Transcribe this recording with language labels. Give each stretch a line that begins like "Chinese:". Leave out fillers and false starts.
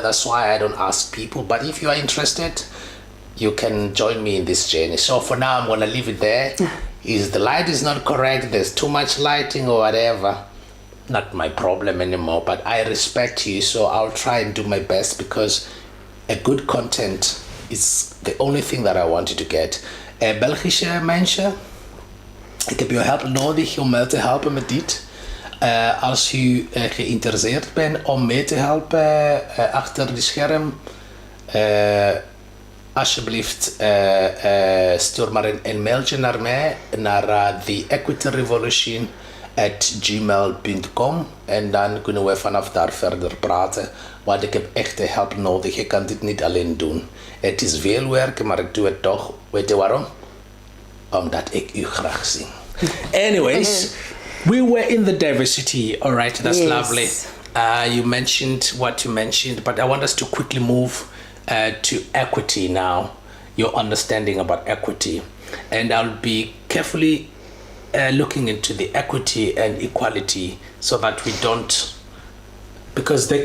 English: That's why I don't ask people. But if you are interested, you can join me in this journey. So for now, I'm gonna leave it there. Is the light is not correct, there's too much lighting or whatever, not my problem anymore, but I respect you, so I'll try and do my best, because a good content is the only thing that I want you to get.
Dutch: Belgische mensen, ik heb je hulp nodig om mij te helpen met dit. Als u geïnteresseerd bent om mee te helpen achter de scherm, alsjeblieft stuur maar een mailtje naar mij, naar theequityrevolution@gmail.com, en dan kunnen we vanaf daar verder praten, want ik heb echt hulp nodig. Ik kan dit niet alleen doen. Het is veel werk, maar ik doe het toch. Weet je waarom? Omdat ik u graag zie.
English: Anyways, we were in the diversity. All right, that's Yes. lovely. You mentioned what you mentioned, but I want us to quickly move to equity now, your understanding about equity. And I'll be carefully looking into the equity and equality, so that we don't, because they